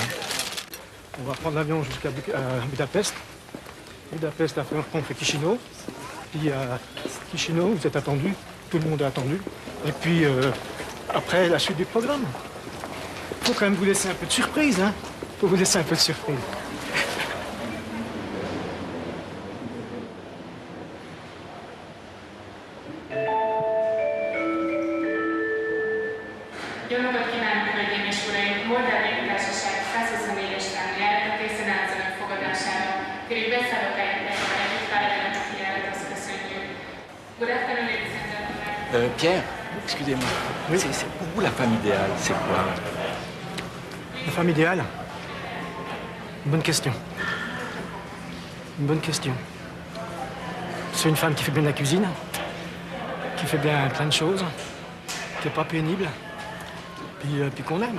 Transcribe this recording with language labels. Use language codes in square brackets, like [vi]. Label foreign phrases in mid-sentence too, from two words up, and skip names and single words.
[fr] On va prendre l'avion jusqu'à Budapest. Budapest, après on fait Chisinau. Puis à Chisinau, vous êtes attendu, tout le monde est attendu. Et puis après, la suite du programme. Il faut quand même vous laisser un peu de surprise, hein. Il faut vous laisser un peu de surprise. [hu] Jó napot kívánok, hölgyeim és uraim! Moldávia Társaság 124-es számú járata készen áll az önök fogadására. Kérjük beszállókáink egyben együtt várjanak a kijáratot, köszönjük. [en] Good afternoon, ladies and gentlemen. [fr] Pierre, excusez-moi. Oui. C'est pour vous la femme idéale, c'est quoi? La femme idéale? Une bonne question. Une bonne question. C'est une femme qui fait bien la cuisine, qui fait bien plein de choses, qui n'est pas pénible, puis qu'on aime.